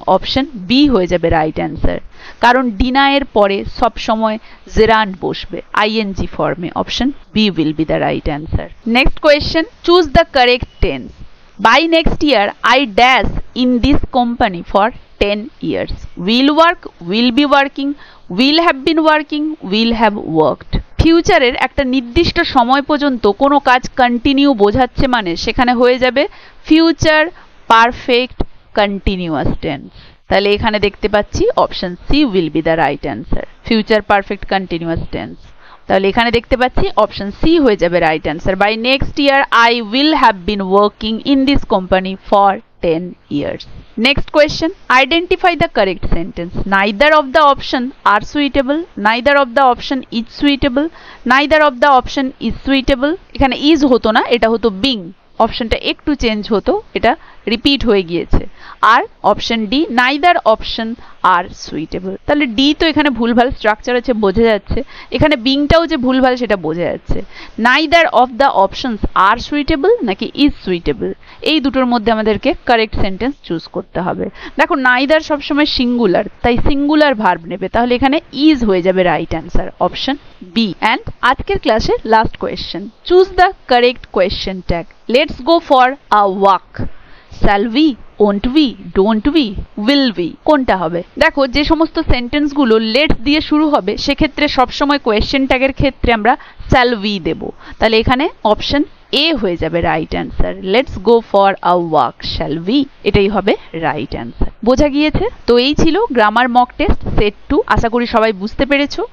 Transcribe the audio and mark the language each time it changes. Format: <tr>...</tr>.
<bn>Option B হয়ে যাবে right answer, কারণ ডিনাইয়ের পরে সব সময় জেরান্ড বসবে আইএনজি ফর্মে।</bn> <en>Option B will be the right answer. Next question, choose the correct tense. By next year I dash in this company for 10 years. Will work, will be working, will have been working, will have worked.</en> <bn>ফিউচারের একটা নির্দিষ্ট সময় পর্যন্ত কোনো কাজ continue বোঝাচ্ছে মানে সেখানে হয়ে যাবে ফিউচার পারফেক্ট কন্টিনিউয়াস টেন্স। তাহলে এখানে দেখতে পাচ্ছি</bn> <en>option C will be the right answer,</en> <bn>future perfect continuous tense. তাহলে এখানে দেখতে পাচ্ছি অপশন সি হয়ে যাবে right answer.</bn> <en>By next year I will have been working in this company for 10 years. Next question, identify the correct sentence. Neither of the option are suitable, neither of the option is suitable, neither of the option is suitable.</en> <bn>এখানে is হতো না, এটা হতো being। অপশনটা একটু change হতো, এটা repeat হয়ে গিয়েছে।</bn> <en>আর option D, neither option are suitable.</en> <bn>তাহলে ডি তো এখানে ভুলভাল স্ট্রাকচার আছে, বোঝা যাচ্ছে। এখানে বিংটাও যে ভুলভাল সেটা বোঝা যাচ্ছে।</bn> <en>neither of the options are suitable</en> <bn>নাকি ইজ সুইটেবল, এই দুটোর মধ্যে আমাদেরকে কারেক্ট সেন্টেন্স চুজ করতে হবে। দেখো নাইদার সবসময় সিঙ্গুলার, তাই সিঙ্গুলার ভার্ব নেবে, তাহলে এখানে ইজ হয়ে যাবে right answer, option B. And আজকের ক্লাসে last question,</bn> <en>Choose the correct question tag. Let's go for a walk. Shall we, won't we, don't we, will we,</en> <bn>কোনটা হবে? দেখো যে সমস্ত সেন্টেন্সগুলো লেটস দিয়ে শুরু হবে সেক্ষেত্রে সবসময় কোয়েশ্চেন ট্যাগের ক্ষেত্রে আমরা shall we দেব। তাহলে এখানে অপশন এ হয়ে যাবে right answer,</bn> <en>let's go for a walk shall we,</en> <bn>এটাই হবে রাইট অ্যান্সার। বোঝা গিয়েছে? তো এই ছিল গ্রামার মক টেস্ট সেট 2। আশা করি সবাই বুঝতে পেরেছো।</bn>